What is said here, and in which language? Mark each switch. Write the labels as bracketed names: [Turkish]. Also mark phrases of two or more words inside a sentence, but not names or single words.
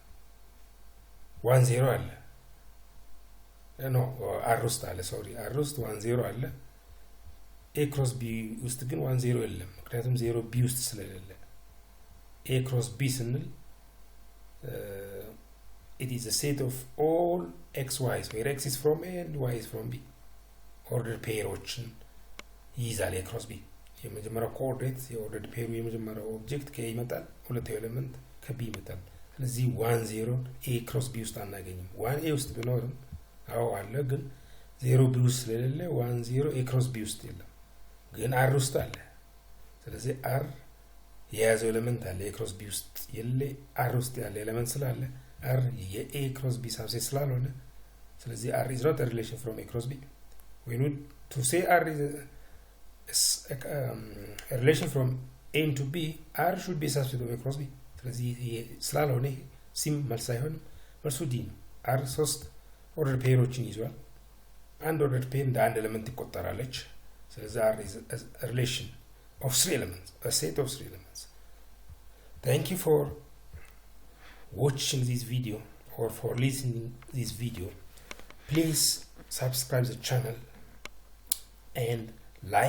[Amharic] 1 0 አለ no R ውስጥ አለ sorry R ውስጥ 1 0 አለ [English] A cross B [Amharic] ውስጥ ግን 1 0 የለም ምክንያቱም 0 B ውስጥ ስለሌለ [English] A cross B [Amharic] ስንል it [English] is a set of all xy's where x is from A and y is from B ordered [Amharic] pairoችን ይይዛል [English] A cross B የመጀመሪያው [Amharic] ኮኦርዲኔት የኦርደርድ ፔሩ የመጀመሪያው ኦብጀክት ከኤ ይመጣል፣ ሁለተኛው ኤሌመንት ከቢ ይመጣል። ስለዚህ 1 0 [English] A cross B [Amharic] ውስጥ አናገኝም። 1 ኤ ውስጥ ቢኖርም አዎ አለ፣ ግን 0 ቢ ውስጥ ስለሌለ 1 0 [English] A cross B [Amharic] ውስጥ የለም፣ ግን አር ውስጥ አለ። ስለዚህ አር የያዘው ኤሌመንት አለ፣ [English] A cross B [Amharic] ውስጥ የለ፣ አር ውስጥ ያለ ኤሌመንት ስላለ አር የኤ ክሮስ ቢ ሳብሴት ስላልሆነ ስለዚህ አር [English] is not a relation from A cross B. We need to say R is a relation from A into B. R should be a subset of A cross B. [Amharic] ስለዚህ ስላልሆነ ሲም መልስ አይሆንም፣ መልሱ ዲ ነው። አር 3 ኦርደር ፔሮችን ይዟል። አንድ [English] order pair [Amharic] እንደ አንድ ኤሌመንት ትቆጠራለች። ስለዚህ [English] R is a relation of 3 elements, [Amharic] a set of 3 elements. [English] Thank you for watching this video or for listening this video. Please subscribe the channel and like this video.